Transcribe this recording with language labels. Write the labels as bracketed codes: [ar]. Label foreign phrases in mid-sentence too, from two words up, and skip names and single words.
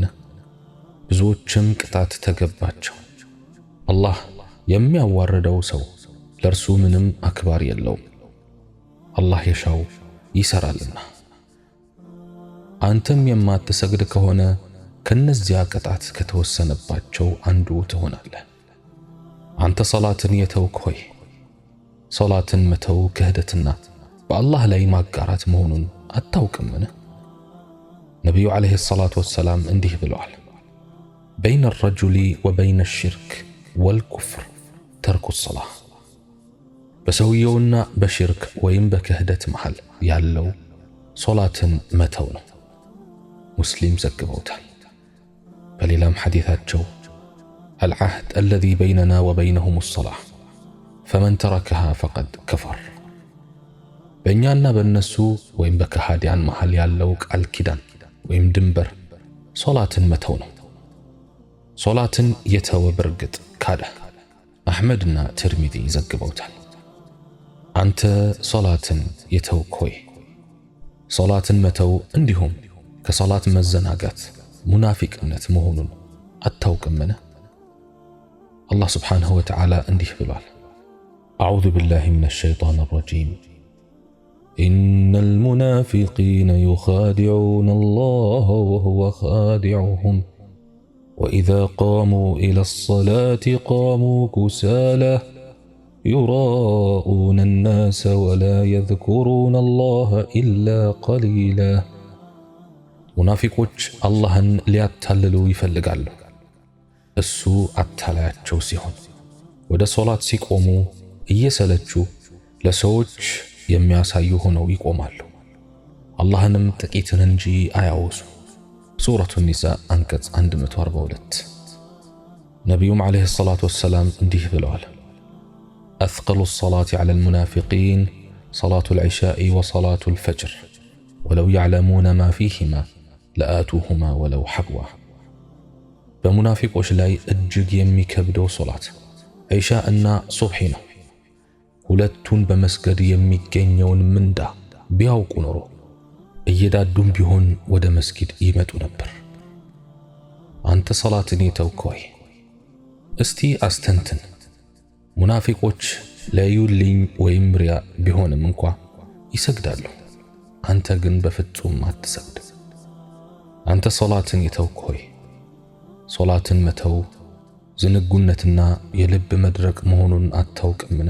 [am] ብዙዎችም ቅጣት ተገባቸው። አላህ የሚያዋርደው ሰው ለእርሱ ምንም አክባር የለውም። አላህ የሻው ይሰራልና። አንተም የማትሰግድ ከሆነ ከነዚያ ቅጣት ከተወሰነባቸው አንዱ ትሆናለህ። አንተ ሶላትን የተውክ ሆይ ሶላትን መተው ክህደትና በአላህ ላይ ማጋራት መሆኑን አታውቅምን? ነቢዩ [ar] عليه الصلاة والسلام [am] እንዲህ ብለዋል፣ [ar] بين الرجل وبين الشرك والكفر ترك الصلاة። [am] በሰውየውና በሽርክ ወይም በክህደት መሃል ያለው ሶላትን መተው ነው። ሙስሊም ዘግበውታል። በሌላም ሐዲታቸው [ar] العهد الذي بيننا وبينهم الصلاة فمن تركها فقد كفر። [am] በእኛና በእነሱ ወይም በከሃዲያን መሃል ያለው ቃል ኪዳን ወይም ድንበር ሶላትን መተው ነው። ሶላትን የተወ በርግጥ ካደ። አሕመድና ትርሚዚ ዘግበውታል። አንተ ሶላትን የተውክ ሆይ ሶላትን መተው እንዲሁም ከሶላት መዘናጋት ሙናፊቅነት መሆኑን አታውቅምን? [ar] الله سبحانه وتعالى [am] እንዲህ ብሏል፣ [ar] أعوذ بالله من الشيطان الرجيم إن المنافقين يخادعون الله وهو خادعهم وإذا قاموا إلى الصلاة قاموا كسالى يراءون الناس ولا يذكرون الله إلا قليلا። [am] ሙናፊቆች አላህን ሊያታልሉ ይፈልጋሉ። እሱ አታላያቸው ሲሆን ወደ ሶላት ሲቆሙ እየሰለቹ ለሰዎች የሚያሳዩ ሆነው ይቆማሉ። አላህንም ጥቂትን እንጂ አያወሱ። ሱረቱ ኒሳ አንቀጽ 142። ነቢዩም [ar] عليه الصلاة والسلام [am] እንዲህ ብለዋል፣ [ar] أثقل الصلاة على المنافقين صلاة العشاء وصلاة الفجر ولو يعلمون ما فيهما لآتوهما ولو حبوا። [am] በሙናፊቆች ላይ እጅግ የሚከብደው ሶላት ዒሻእና ሱብሒ ነው። ሁለቱን በመስገድ የሚገኘውን ምንዳ ቢያውቁ ኖሮ እየዳዱም ቢሆን ወደ መስጊድ ይመጡ ነበር። አንተ ሶላትን የተውክ ሆይ እስቲ አስተንትን። ሙናፊቆች ለዩልኝ ወይም ሪያ ቢሆንም እንኳ ይሰግዳሉ፣ አንተ ግን በፍጹም አትሰግድ። አንተ ሶላትን የተውክ ሆይ ሶላትን መተው ዝንጉነትና የልብ መድረቅ መሆኑን አታውቅምን?